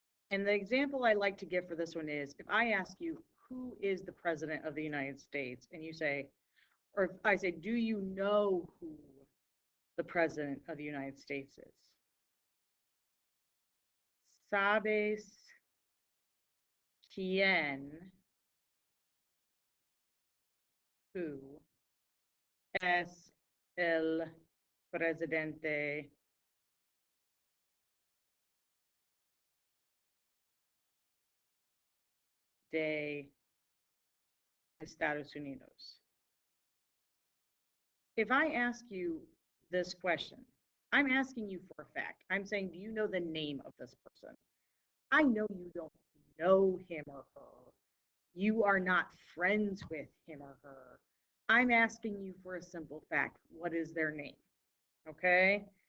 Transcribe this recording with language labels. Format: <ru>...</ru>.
<en>And the example I like to give for this one is if I ask you, who is the president of the United States? And you say, or if I say, do you know who the president of the United States is?</en> <es>¿Sabes quién,</es> <en>who</en> <es>es el presidente de Estados Unidos?</es> <en>If I ask you this question, I'm asking you for a fact. I'm saying, do you know the name of this person? I know you don't know him or her. You are not friends with him or her. I'm asking you for a simple fact. What is their name? Okay?</en>